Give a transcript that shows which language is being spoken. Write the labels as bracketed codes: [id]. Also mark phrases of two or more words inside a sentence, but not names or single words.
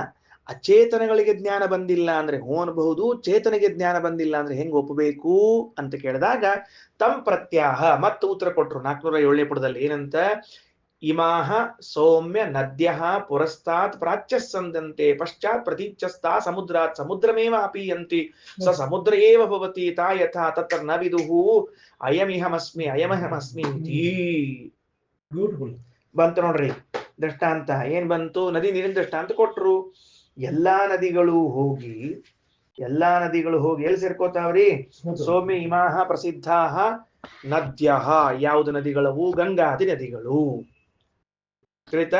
[kn] ಅಚೇತನಗಳಿಗೆ ಜ್ಞಾನ ಬಂದಿಲ್ಲ ಅಂದ್ರೆ ಹೂ ಅನ್ಬಹುದು, ಚೇತನಿಗೆ ಜ್ಞಾನ ಬಂದಿಲ್ಲ ಅಂದ್ರೆ ಹೆಂಗ್ ಒಪ್ಪಬೇಕು ಅಂತ ಕೇಳಿದಾಗ [sa] ತಂ ಪ್ರತ್ಯಾಹ [kn] ಮತ್ತು ಉತ್ತರ ಕೊಟ್ರು 407ನೇ ಪುಟದಲ್ಲಿ. [sa] ಏನಂತ, ಇಮಾಹ ಸೌಮ್ಯ ನದ್ಯ ಪುರಸ್ತಾತ್ ಪ್ರಾಚ್ಯ ಸಂದಂತೆ ಪಶ್ಚಾತ್ ಪ್ರತೀಚ್ಯಸ್ತಾ ಸಮುದ್ರಾತ್ ಸಮುದ್ರಮೇವ ಅಪೀಯಂತಿ ಸ ಸಮುದ್ರ ಏವ ಭವತಿ ತಾ ಯಥಾ ತತ್ರ ನ ವಿದುಹು ಅಯಮಿಹಮಸ್ಮಿ ಅಯಮಹಮಸ್ಮಿ ಇತಿ. [kn] ಬಂತು ನೋಡ್ರಿ ದೃಷ್ಟಾಂತ. ಏನ್ ಬಂತು? ನದಿ ನೀರಿನ ದೃಷ್ಟಾಂತ ಕೊಟ್ರು. ಎಲ್ಲಾ ನದಿಗಳು ಹೋಗಿ ಎಲ್ಲಿ ಸೇರ್ಕೋತಾವ್ರಿ? [sa] ಸೌಮ್ಯ ಇಮಾಹ ಪ್ರಸಿದ್ಧಾಹ ನದ್ಯ. [kn] ಯಾವುದು ನದಿಗಳವು? ಗಂಗಾದಿ ನದಿಗಳು. ತಿಳಿತಾ?